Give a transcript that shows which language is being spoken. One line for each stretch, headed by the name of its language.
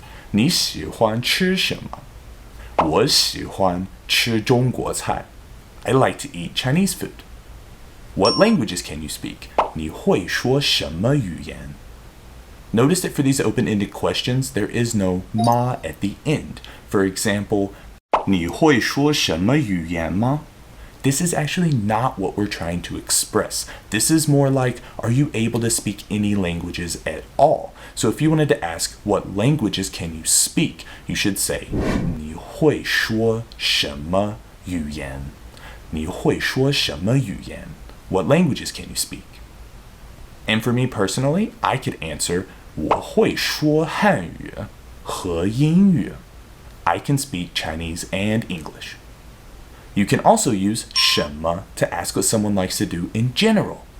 Chinese: 你喜欢吃什么?我喜欢吃中国菜.
English: I like to eat Chinese food. What languages can you speak?
Chinese: 你会说什么语言?
English: Notice that for these open-ended questions, there is no ma at the end. For example,
Chinese: 你会说什么语言吗?
English: This is actually not what we're trying to express. This is more like, are you able to speak any languages at all? So if you wanted to ask, what languages can you speak? You should say,
Chinese: 你会说什么语言? 你会说什么语言?
English: What languages can you speak? And for me personally, I could answer,
Chinese: 我会说汉语和英语.
English: I can speak Chinese and English. You can also use 什么 to ask what someone likes to do in general.